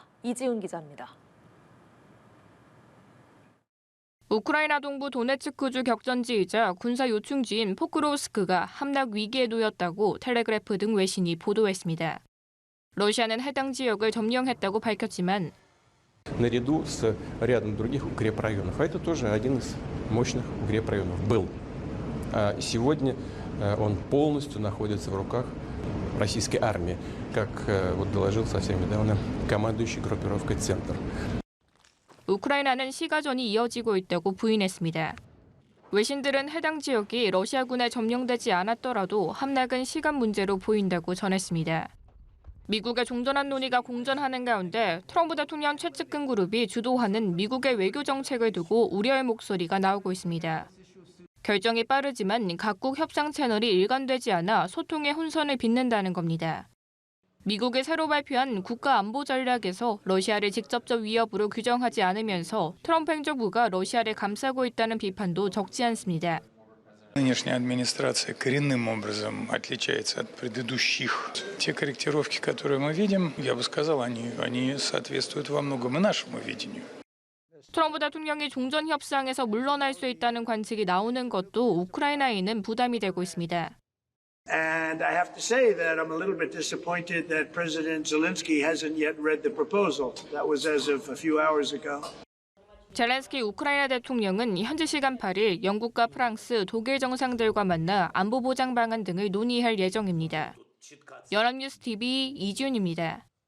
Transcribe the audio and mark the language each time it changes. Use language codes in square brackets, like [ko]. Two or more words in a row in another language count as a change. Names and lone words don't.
[ko] 이지훈 기자입니다. 우크라이나 동부 도네츠크주 격전지이자 군사 요충지인 포크로우스크가 함락 위기에 놓였다고 텔레그래프 등 외신이 보도했습니다. 러시아는 해당 지역을 점령했다고 밝혔지만 [ru] наряду с рядом других укрепрайонов. А это тоже один из мощных укрепрайонов был. Сегодня он полностью находится в руках российской армии, как вот доложил совсем недавно командующий группировкой «Центр». [ko] 우크라이나는 시가전이 이어지고 있다고 부인했습니다. 외신들은 해당 지역이 러시아군에 점령되지 않았더라도 함락은 시간 문제로 보인다고 전했습니다. 미국의 종전한 논의가 공전하는 가운데 트럼프 대통령 최측근 그룹이 주도하는 미국의 외교 정책을 두고 우려의 목소리가 나오고 있습니다. 결정이 빠르지만 각국 협상 채널이 일관되지 않아 소통의 혼선을 빚는다는 겁니다. 미국이 새로 발표한 국가안보 전략에서 러시아를 직접적 위협으로 규정하지 않으면서 트럼프 행정부가 러시아를 감싸고 있다는 비판도 적지 않습니다. [ru] Нынешняя администрация коренным образом отличается от предыдущих. Те корректировки, которые мы видим, я бы сказал, они соответствуют во многом и нашему видению. [ko] 트럼프 대통령이 종전 협상에서 물러날 수 있다는 관측이 나오는 것도 우크라이나에는 부담이 되고 있습니다. [en] And I have to say that I'm a little bit disappointed that President Zelensky hasn't yet read the proposal. That was as of a few hours ago. [ko] 젤렌스키 우크라이나 대통령은 현지 시간 8일 영국과 프랑스, 독일 정상들과 만나 안보 보장 방안 등을 논의할 예정입니다. 연합뉴스 TV 이지훈입니다.